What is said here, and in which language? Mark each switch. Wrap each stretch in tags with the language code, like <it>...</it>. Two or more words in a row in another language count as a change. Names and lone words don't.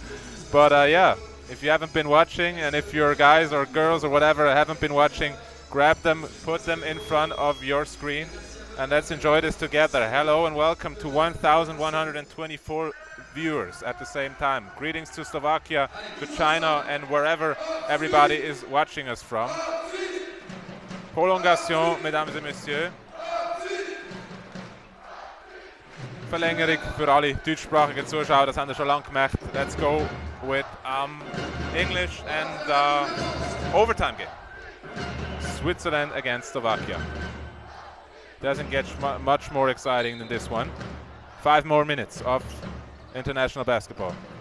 <en>But yeah, if you haven't been watching, and if your guys or girls or whatever haven't been watching, grab them, put them in front of your screen, and let's enjoy this together. Hello and welcome to 1,124 viewers at the same time. Greetings to Slovakia, to China, and wherever everybody is watching us from.</en> <fr>Prolongation, mesdames et messieurs.</fr> <de>Verlängerung für alle deutschsprachigen Zuschauer, das haben wir schon lange gemacht.</de> <en>Let's go with English and overtime game. Switzerland against Slovakia. Doesn't get much more exciting than this one. 5 more minutes of international basketball.</en>